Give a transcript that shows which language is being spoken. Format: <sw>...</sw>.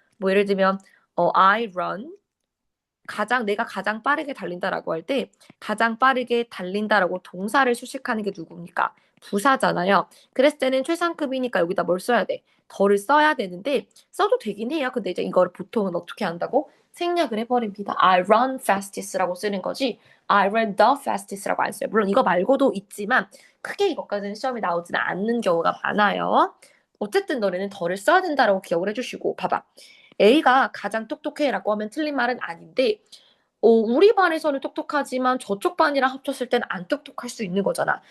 <ko>뭐 예를 들면</ko> <en>I run</en> <ko>내가 가장 빠르게 달린다라고 할 때 가장 빠르게 달린다라고 동사를 수식하는 게 누굽니까? 부사잖아요. 그랬을 때는 최상급이니까 여기다 뭘 써야 돼? 더를 써야 되는데 써도 되긴 해요. 근데 이제 이거를 보통은 어떻게 한다고? 생략을 해버립니다.</ko> <en>I run fastest</en> <ko>라고 쓰는 거지</ko> <en>I ran the fastest</en> <ko>라고 안 써요. 물론 이거 말고도 있지만 크게 이것까지는 시험에 나오지는 않는 경우가 많아요. 어쨌든 너네는 더를 써야 된다라고 기억을 해주시고 봐봐. A가 가장 똑똑해라고 하면 틀린 말은 아닌데 우리 반에서는 똑똑하지만 저쪽 반이랑 합쳤을 때는 안 똑똑할 수 있는 거잖아.</ko>